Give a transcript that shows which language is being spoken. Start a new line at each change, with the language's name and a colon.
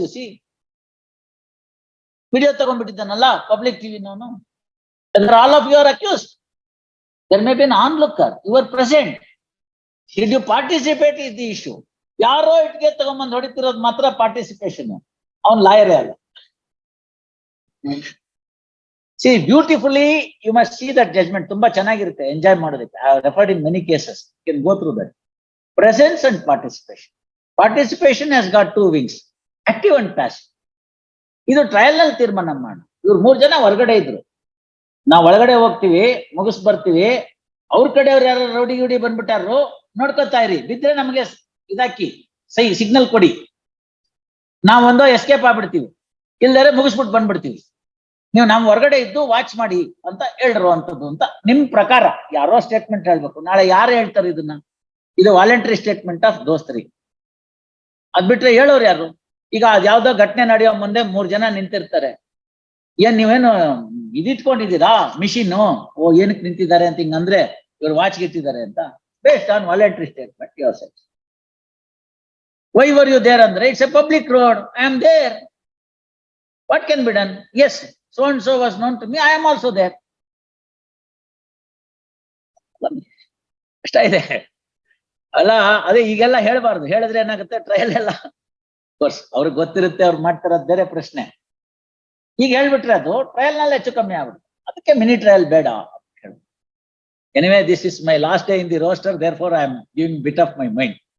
English: you see,
Kannada: video ತಗೊಂಡ್ಬಿಟ್ಟಿದ್ದಾನಲ್ಲ public ಟಿವಿನವನು.
English: All of you are accused. There may be an onlooker, you are present. Did you participate is the issue.
Kannada: ಯಾರೋ ಇಟ್ಗೆ ತಗೊಂಡ್ಬಂದು ಹೊಡಿತಿರೋದು ಮಾತ್ರ participation, ಅವನ್ ಲಾಯರೇ ಅಲ್ಲ.
English: See, beautifully you must see that judgment.
Kannada: ತುಂಬಾ ಚೆನ್ನಾಗಿರುತ್ತೆ, enjoy ಮಾಡೋದಕ್ಕೆ.
English: I have referred in many cases, you can go through that. Presence and participation. Participation has got two wings, active and passive.
Kannada: ಇದು trial ನಲ್ಲಿ ತೀರ್ಮಾನ ಮಾಡೋಣ. ಇವ್ರು 3 ಜನ ಹೊರಗಡೆ ಇದ್ರು, ನಾವ್ ಒಳಗಡೆ ಹೋಗ್ತೀವಿ, ಮುಗಿಸ್ ಬರ್ತೀವಿ. ಅವ್ರ ಕಡೆಯವ್ರು ಯಾರು ರೌಡಿ ಗಿಡಿ ಬಂದ್ಬಿಟ್ಟಾರು, ನೋಡ್ಕೊತಾ ಇರಿ, ಬಿದ್ರೆ ನಮಗೆ ಇದಾಕಿ ಸಹಿ ಸಿಗ್ನಲ್ ಕೊಡಿ, ನಾವೊಂದು ಎಸ್ಕೇಪ್ ಆಗ್ಬಿಡ್ತೀವಿ, ಇಲ್ದರೆ ಮುಗಿಸ್ಬಿಟ್ಟು ಬಂದ್ಬಿಡ್ತೀವಿ. ನೀವು ನಮ್ ಹೊರಗಡೆ ಇದ್ದು ವಾಚ್ ಮಾಡಿ ಅಂತ ಹೇಳ್ರು ಅಂತದ್ದು ಅಂತ ನಿಮ್ ಪ್ರಕಾರ ಯಾರೋ ಸ್ಟೇಟ್ಮೆಂಟ್ ಹೇಳ್ಬೇಕು. ನಾಳೆ ಯಾರು ಹೇಳ್ತಾರೆ ಇದನ್ನ? ಇದು
English: Voluntary statement of ದೋಸ್ತರಿ.
Kannada: ಅದ್ ಬಿಟ್ರೆ ಹೇಳೋರು ಯಾರು? ಈಗ ಅದ್ಯಾವ್ದೋ ಘಟನೆ ನಡೆಯೋ ಮುಂದೆ 3 ಜನ ನಿಂತಿರ್ತಾರೆ, ಏನ್ ನೀವೇನು ಇದಿಟ್ಕೊಂಡಿದ್ದೀರಾ ಮಿಷಿನ್, ಓ ಏನಕ್ಕೆ ನಿಂತಿದ್ದಾರೆ ಅಂತ ಹಿಂಗಂದ್ರೆ ಇವ್ರು ವಾಚ್ಗೆ ಇಟ್ಟಿದ್ದಾರೆ ಅಂತ.
English: Based on voluntary statement yourself. Why were you there ಅಂದ್ರೆ, it's a public road, I am there, what can be done? Yes, so and so was known to me, I am also there.
Kannada: ಅಷ್ಟ ಇದೆ ಅಲ್ಲ. ಅದೇ ಈಗೆಲ್ಲ ಹೇಳ್ಬಾರ್ದು, ಹೇಳಿದ್ರೆ ಏನಾಗುತ್ತೆ, trial ಎಲ್ಲ ಕೋರ್ಸ್ ಅವ್ರಿಗೆ ಗೊತ್ತಿರುತ್ತೆ, ಅವ್ರು ಮಾಡ್ತಿರೋದ್ ಬೇರೆ ಪ್ರಶ್ನೆ. ಈಗ ಹೇಳ್ಬಿಟ್ರೆ ಅದು ಟ್ರಯಲ್ ನಲ್ಲಿ ಹೆಚ್ಚು ಕಮ್ಮಿ ಆಗ್ಬಿಡುತ್ತೆ. ಅದಕ್ಕೆ ಮಿನಿ ಟ್ರಯಲ್ ಬೇಡ ಅಂತ ಹೇಳಿ.
English: Anyway this is my last day in the roster, therefore I am giving bit of my mind.